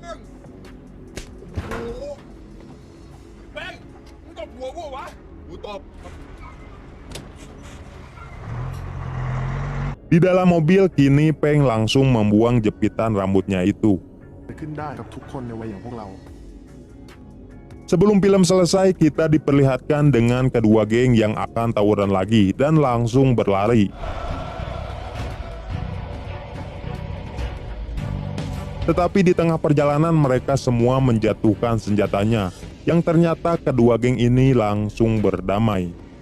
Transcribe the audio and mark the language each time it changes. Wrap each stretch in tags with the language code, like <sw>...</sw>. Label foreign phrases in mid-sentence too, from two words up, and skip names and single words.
<th>แป้งมึงตบหัวกูวะ กูตบ</th> <id>Di dalam mobil kini Peng langsung membuang jepitan rambutnya itu.</id> <th>ขึ้นได้กับทุกคนในวัยอย่างพวกเรา</th> <id>Sebelum film selesai, kita diperlihatkan dengan kedua geng yang akan tawuran lagi dan langsung berlari. Tetapi di tengah perjalanan mereka semua menjatuhkan senjatanya, yang ternyata kedua geng ini langsung berdamai.</id>